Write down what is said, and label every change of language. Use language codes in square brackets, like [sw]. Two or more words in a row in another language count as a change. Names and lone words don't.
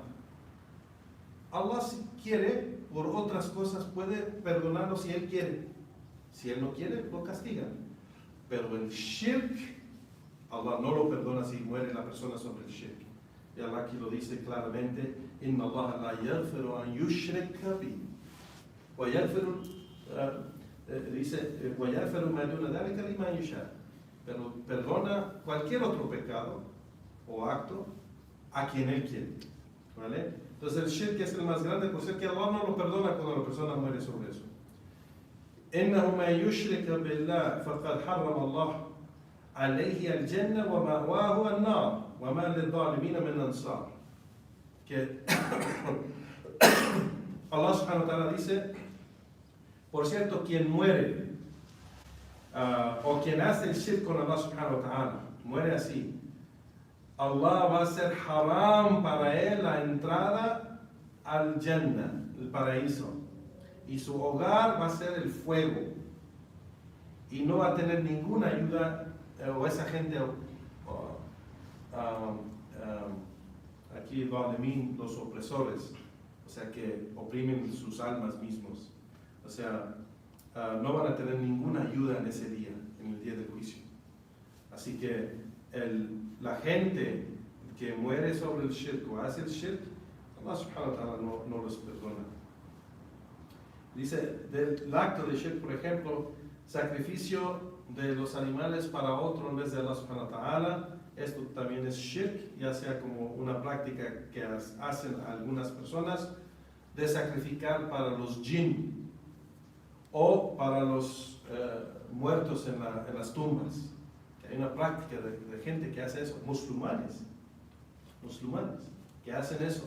[es] Allah, si quiere, por otras cosas, puede perdonarlo si Él quiere. Si Él no quiere, lo castiga. Pero el shirk, Allah no lo perdona si muere la persona sobre el shirk. Y Allah aquí lo dice claramente, [ar] إن الله لا يغفر أن يشرك به. ويغفر، dice، ويغفر ما دون ذلك لمن يشاء. [es] Pero perdona cualquier otro pecado o acto a quien Él quiere. ¿vale? Entonces el shirk es el más grande, por ser que Allah no lo perdona cuando la persona muere sobre eso. [ar] إنه ما يشرك بالله فقد حرم الله عليه الجنة ومأواه النار وما للظالمين من أنصار. [es] Que [ar] الله سبحانه وتعالى [es] dice, por cierto, quien muere o quien hace el shirk con [ar] الله سبحانه وتعالى, [es] muere así, Allah va a hacer haram para él la entrada al Jannah, el paraíso, y su hogar va a ser el fuego, y no va a tener ninguna ayuda, o esa gente, aquí los opresores, o sea, que oprimen sus almas mismos, o sea, no van a tener ninguna ayuda en ese día, en el día del juicio. Así que la gente que muere sobre el shirk o hace el shirk, [ar] الله سبحانه وتعالى [es] no los perdona. Dice, del acto de shirk, por ejemplo, sacrificio de los animales para otro en vez de [ar] الله سبحانه وتعالى, [es] esto también es shirk, ya sea como una práctica que hacen algunas personas de sacrificar para los jinn o para los muertos en las tumbas. Hay una práctica de gente que hace eso, musulmanes que hacen eso.